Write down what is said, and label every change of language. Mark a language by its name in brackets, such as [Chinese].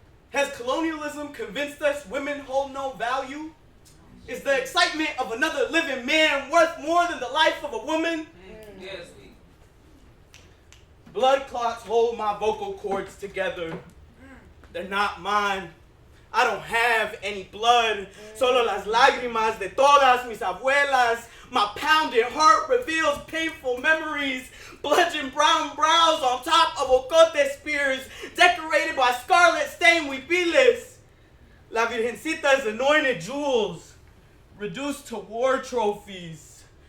[English] Has colonialism convinced us women hold no value? Is the excitement of another living man worth more than the life of a woman? Yes. Blood clots hold my vocal cords together. They're not mine. I don't have any blood. [Spanish] Solo las lágrimas de todas mis abuelas. [English] My pounded heart reveals painful memories. Bludgeon brown brows on top of ocote spears, decorated by scarlet stained huipiles. La Virgencita's anointed jewels, reduced to war trophies.